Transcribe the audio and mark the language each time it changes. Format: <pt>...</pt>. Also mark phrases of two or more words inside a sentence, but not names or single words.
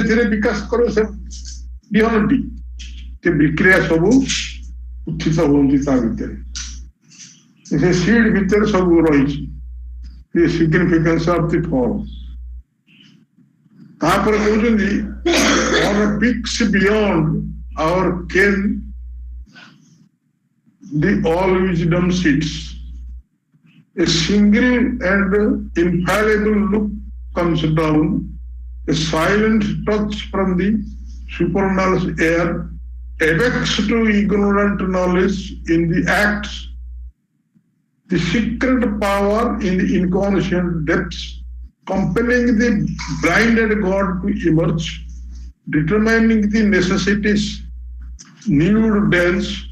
<or>ଧୀରେ ବିକାଶ କରେ ସେ ବିହନଟି, ସେ ବିକ୍ରିୟା ସବୁ ଉତ୍ଥିତ ହୁଅନ୍ତି ତା ଭିତରେ, ସେ ସିଡ୍ ଭିତରେ ସବୁ ରହିଛି</or> <en>significance of the form.</en> <or>ତାପରେ କହୁଛନ୍ତି</or> <en>on a peaks beyond our ken the all wisdom sits, a single and infallible look comes down, a silent touch from the supernal air awakes to ignorant knowledge in the acts, the secret power in the inconscient depths, compelling the blinded God to emerge, determining the necessities, nude dance,</en>